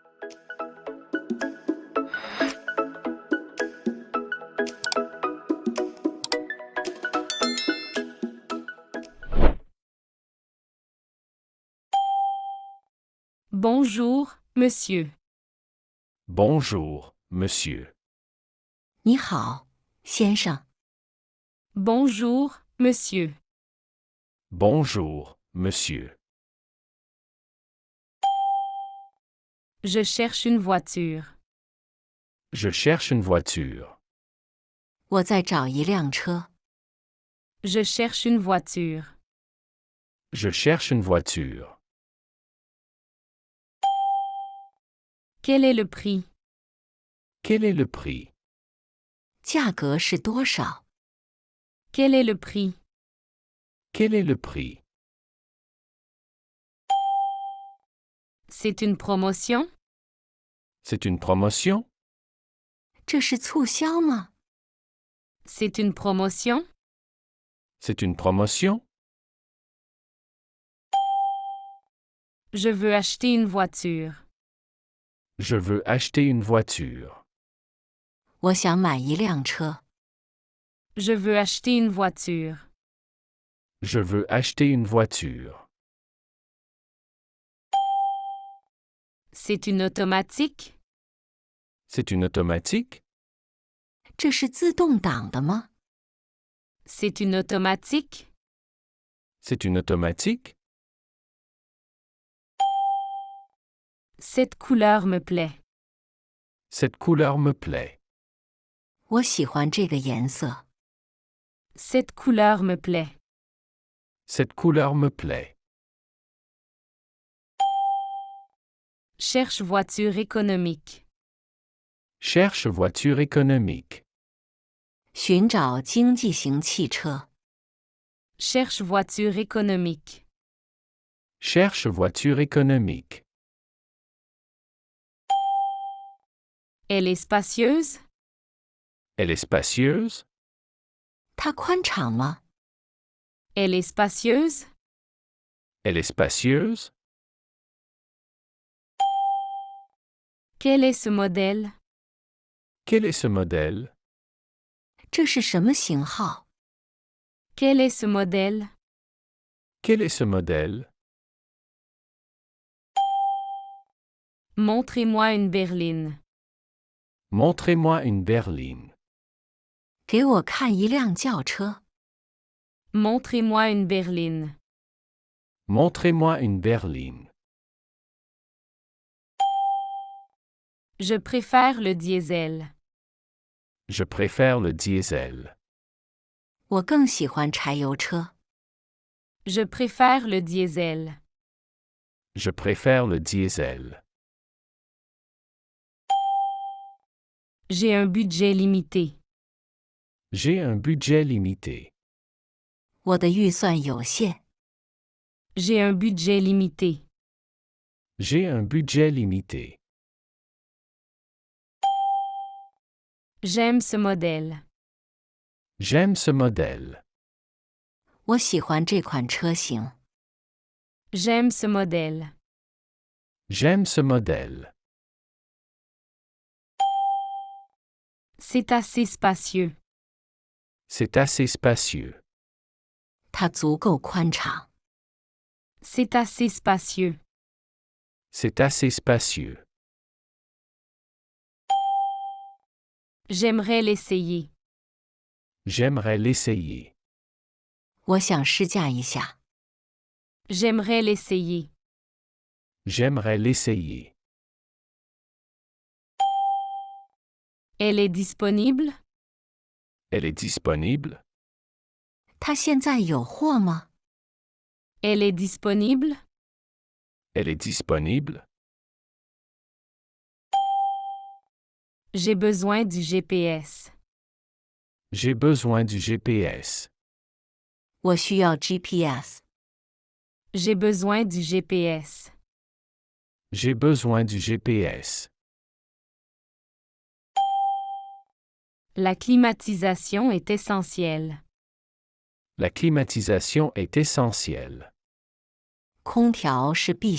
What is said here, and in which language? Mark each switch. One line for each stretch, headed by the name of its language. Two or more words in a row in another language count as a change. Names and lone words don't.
French: Bonjour, monsieur. Bonjour, monsieur.
Chinese: 你好，先生。
French: Bonjour, monsieur. Bonjour, monsieur. Je cherche une voiture. Je cherche une voiture.
Chinese: 我在找一辆车。
French: Je cherche une voiture. Je cherche une voiture. Quel est le prix? Quel est le prix?
Chinese: 价格是多少？
French: Quel est le prix? Quel est le prix? C'est une promotion? C'est une promotion?
Chinese: 这是促销吗？
French: C'est une promotion? C'est une promotion? Je veux acheter une voiture. Je veux acheter une voiture.
Chinese: 我想买一辆车。
French: Je veux acheter une voiture. Je veux acheter une voiture. C'est une automatique? C'est une automatique?
Chinese: 这是自动挡的吗？
French: C'est une automatique? C'est une automatique? Cette couleur me plaît. Cette couleur me plaît.
Chinese: 我喜欢这个颜色。
French: Cette couleur me plaît. Cette couleur me plaît. Cherche voiture économique. Cherche voiture économique.
Chinese: 寻找经济型汽车。
French: Cherche voiture économique. Cherche voiture économique. Elle est spacieuse? Elle est spacieuse?
Chinese: 它宽敞吗？
French: Elle est spacieuse? Elle est spacieuse? Quel est ce modèle? Quel est ce modèle?
Chinese: 这是什么型号？
French: Quel est ce modèle? Quel est ce modèle? Montrez-moi une berline. Montrez-moi une berline.
Chinese: 给我看一辆轿车。
French: Montrez-moi une berline. Montrez-moi une berline. Je préfère le diesel. Je préfère le diesel.
Chinese: 我更喜欢柴油车。
French: Je préfère le diesel. Je préfère le diesel. J'ai un budget limité. J'ai un budget limité.
Chinese: 我的预算有限。
French: J'ai un budget limité. J'ai un budget limité. J'aime ce modèle. J'aime ce modèle.
Chinese: 我喜欢这款车型。
French: J'aime ce modèle. J'aime ce modèle. C'est assez spacieux. C'est assez spacieux.
Chinese: 它足够宽敞。
French: C'est assez spacieux. C'est assez spacieux. J'aimerais l'essayer. J'aimerais l'essayer.
Chinese: 我想试驾一下。
French: J'aimerais l'essayer. J'aimerais l'essayer. Elle est disponible? Elle est disponible?
Chinese: 它现在有货吗？
French: Elle est disponible? Elle est disponible? J'ai besoin du GPS. J'ai besoin du GPS.
Chinese: 我需要 GPS。
French: J'ai besoin du GPS. J'ai besoin du GPS. La climatisation est essentielle. La climatisation est essentielle.